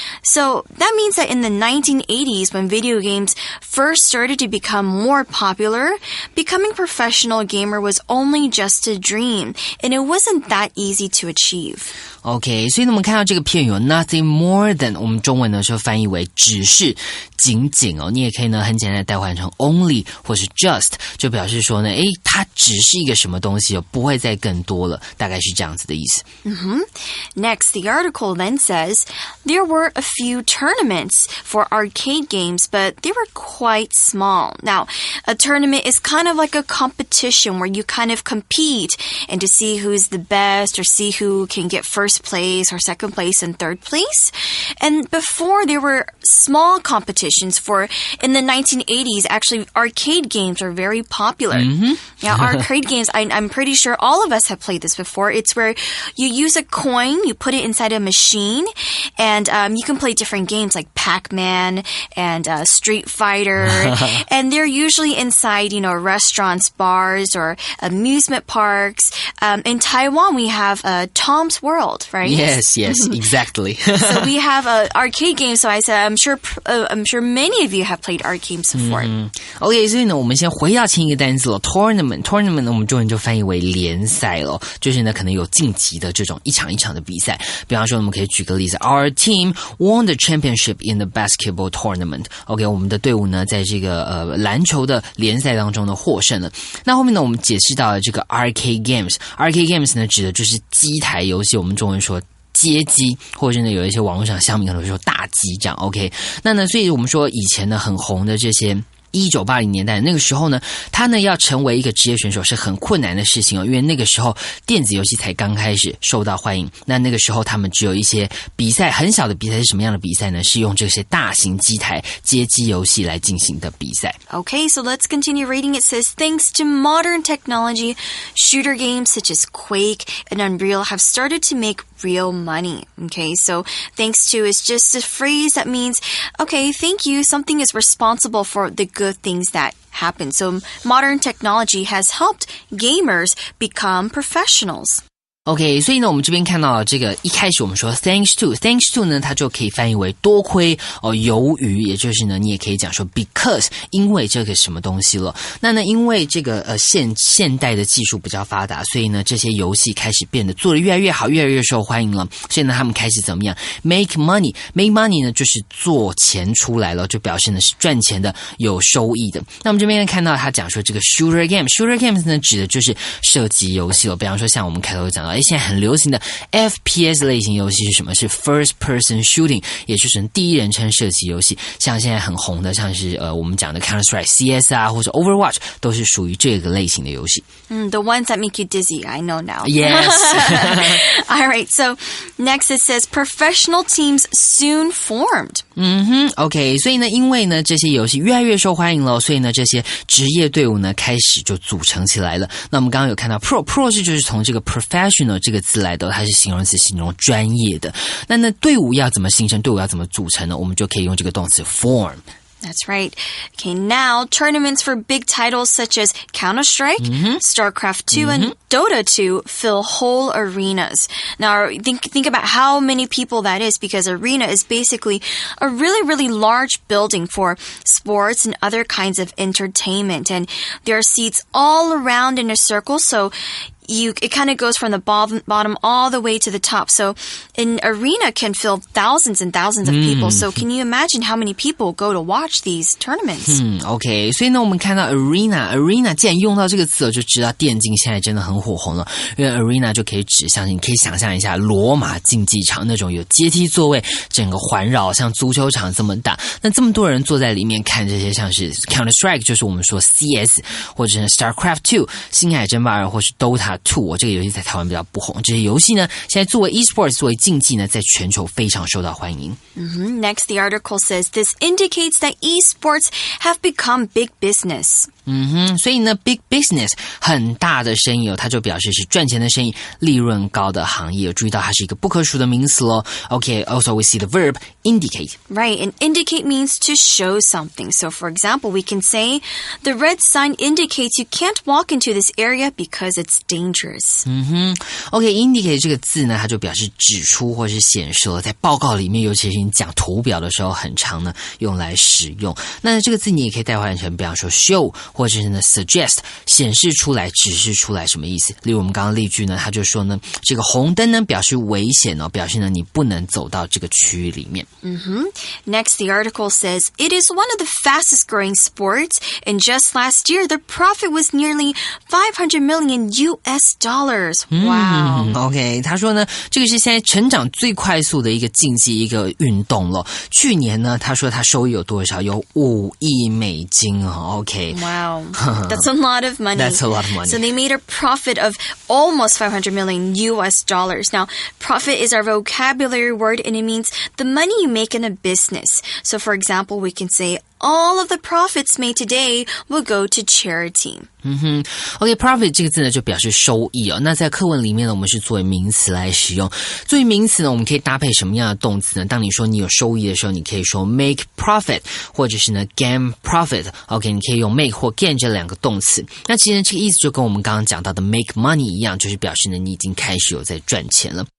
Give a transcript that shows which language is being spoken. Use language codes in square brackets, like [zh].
[en] So that means that in the 1980s, when video games first started to become more popular, becoming a professional gamer was only just a dream, and it wasn't that easy to achieve. [zh] OK， 所以呢我们看到这个片语有 nothing more than， 我们中文呢就翻译为只是、仅仅哦。你也可以呢很简单的代换成 only 或是 just， 就表示说呢，它只是一个什么东西哦，不会再更多了，大概是这样子的意思。 [en] Next, the article then says, there were a few tournaments for arcade games, but they were quite small. Now, a tournament is kind of like a competition where you kind of compete and to see who's the best or see who can get first place or second place and third place. And before there were small competitions in the 1980s, actually arcade games are very popular. Now, arcade games, I'm pretty sure all of us have played this before. It's where you use a coin, you put it inside a machine, and you can play different games like Pac-Man and Street Fighter. And they're usually inside, restaurants, bars, or amusement parks. In Taiwan, we have Tom's World, right? Yes, exactly. So we have arcade games. So I said, I'm sure many of you have played arcade games before. [zh] OK， 所以呢，我们先回到前一个单词了 ，tournament 呢，我们中文就翻译为联赛了，就是呢可能有晋级的这种一场一场的比赛。比方说，我们可以举个例子 ， [en] Our team won the championship in the basketball tournament。 [zh] OK， 我们的队伍呢在这个篮球的联赛当中呢获胜了。那后面呢，我们解释到了这个 arcade games。arcade games 呢指的就是机台游戏，我们中文说街机，或者呢有一些网络上乡民可能会说大机这样 OK。那呢所以我们说以前呢很红的这些1980年代那个时候呢，他呢要成为一个职业选手是很困难的事情哦，因为那个时候电子游戏才刚开始受到欢迎。那个时候他们只有一些比赛，很小的比赛是什么样的比赛呢？是用这些大型机台街机游戏来进行的比赛。 [en] Okay, so let's continue reading. It says, thanks to modern technology, shooter games such as Quake and Unreal have started to make real money. Okay, so thanks to is just a phrase that means, okay, thank you, something is responsible for the good things that happen. So modern technology has helped gamers become professionals. [zh] OK， 所以呢，我们这边看到这个一开始我们说 thanks to 呢，它就可以翻译为多亏由于，也就是呢，你也可以讲说 because 因为这个什么东西了。那呢，因为这个现代的技术比较发达，所以呢，这些游戏开始变得做得越来越好，越来越受欢迎了。所以呢，他们开始怎么样 make money 呢，就是做钱出来了，就表示呢是赚钱的，有收益的。那我们这边看到他讲说这个 shooter games 呢，指的就是射击游戏了。比方说像我们开头讲到，现在很流行的 FPS 类型游戏是什么？是 first person shooting， 也就是第一人称射击游戏。像现在很红的，像是我们讲的 Counter-Strike CS 啊，或者 Overwatch， 都是属于这个类型的游戏。 [en] The ones that make you dizzy, I know now. Yes. All right, so next it says professional teams soon formed. [zh] OK， 所以呢，因为呢这些游戏越来越受欢迎了，所以呢这些职业队伍呢开始就组成起来了。那我们刚刚有看到 pro 是就是从这个 professional 这个字来的，它是形容词，形容专业的。那队伍要怎么形成？队伍要怎么组成呢？我们就可以用这个动词 form。 [en] That's right. Okay, now tournaments for big titles such as Counter-Strike, StarCraft 2, and Dota 2 fill whole arenas. Now, think about how many people that is, because arena is basically a really, really large building for sports and other kinds of entertainment. And there are seats all around in a circle, so it kind of goes from the bottom all the way to the top. So an arena can fill thousands and thousands of people. So can you imagine how many people go to watch these tournaments? [zh] OK， 所以呢，我们看到 arena 既然用到这个词，就知道电竞现在真的很火红了。因为 arena 就可以指向，你可以想象一下罗马竞技场那种有阶梯座位，整个环绕，像足球场这么大。那这么多人坐在里面看这些，像是 Counter-Strike， 就是我们说 CS， 或者是 StarCraft 2， 星海争霸2，或是 Dota 2，这个游戏在台湾比较不红。这些游戏呢，现在作为 esports， 作为竞技呢，在全球非常受到欢迎。 [en] Next, the article says this indicates that esports have become big business. [zh] 所以呢 big business 很大的生意它就表示是赚钱的生意，利润高的行业。有注意到它是一个不可数的名词咯。 [en] Okay, also we see the verb indicate. Right, and indicate means to show something. So for example, we can say, the red sign indicates you can't walk into this area because it's dangerous. [zh] Okay, indicate 这个字呢，它就表示指出或是显示了，在报告里面，尤其是你讲图表的时候，很常呢用来使用。那这个字你也可以代换成，比方说 show，或者是呢 suggest， 显示出来，指示出来，什么意思？例如我们刚刚例句呢，他就说呢，这个红灯呢表示危险哦，表示呢你不能走到这个区域里面。 [en] Next, the article says it is one of the fastest growing sports, and just last year the profit was nearly $500 million. Wow. [zh] OK， 他说呢，这个是现在成长最快速的一个竞技，一个运动了。去年呢，他说他收益有多少？有$5亿哦。OK。Wow. [en] That's a lot of money. That's a lot of money. So they made a profit of almost $500 million. Now, profit is our vocabulary word, and it means the money you make in a business. So for example, we can say, all of the profits made today will go to charity. [zh] OK, profit 这个字呢就表示收益哦。那在课文里面呢，我们是作为名词来使用。作为名词呢，我们可以搭配什么样的动词呢？当你说你有收益的时候，你可以说 make profit， 或者是呢 gain profit。OK， 你可以用 make 或 gain 这两个动词。那其实这个意思就跟我们刚刚讲到的 make money 一样，就是表示呢你已经开始有在赚钱了。